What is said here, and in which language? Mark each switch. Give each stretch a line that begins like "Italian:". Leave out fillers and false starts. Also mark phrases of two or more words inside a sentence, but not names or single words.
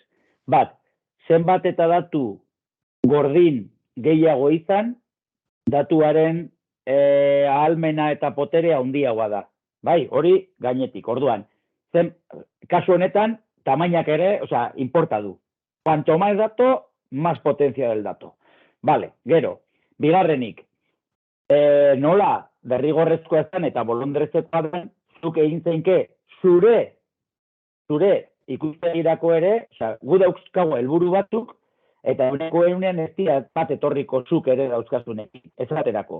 Basque: Bat, zenbat eta datu gordin gehiago izan, datuaren ahalmena eta poterea handiagoa da. Bai, hori gainetik, orduan. Kasu honetan, tamainak ere, importa du.
Spanish: Cuanto más dato, más potencia del dato. Vale,
Basque: gero, bigarrenik, nola derrigorrezkoa zen eta bolondrezkoa den, zuk egin zeinke zure ikustegirako ere, gu dauzkago helburu batzuk, eta eguneko egunean ez dira bat etorriko zuk ere dauzkazunekin, ez aterako.